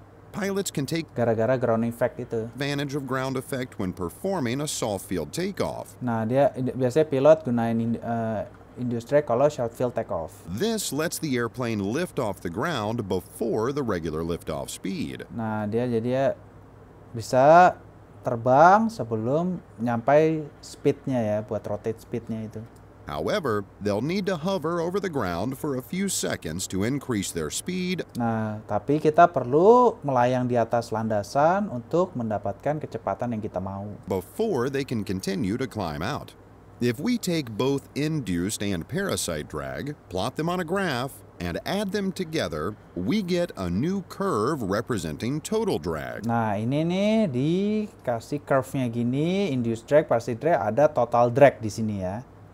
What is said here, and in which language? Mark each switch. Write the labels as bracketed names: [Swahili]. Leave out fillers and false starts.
[English] Pilots can take [Indonesian] Gara-gara ground effect itu. [English] advantage of ground effect when performing a soft field takeoff. [Indonesian] Nah, biasanya pilot gunain induced drag kalau short field takeoff. [English] This lets the airplane lift off the ground before the regular liftoff speed. [Indonesian] Nah, dia bisa terbang sebelum nyampai speednya ya, buat rotate speednya itu. [English] However, they'll need to hover over the ground for a few seconds to increase their speed. [Indonesian] Nah, tapi kita perlu melayang di atas landasan untuk mendapatkan kecepatan yang kita mau. [English] Before they can continue to climb out. If we take both induced and parasite drag, plot them on a graph, and add them together, we get a new curve representing total drag. [Indonesian] Nah, ini nih dikasih curve-nya gini, induced drag, parachute drag, ada total drag di sini ya.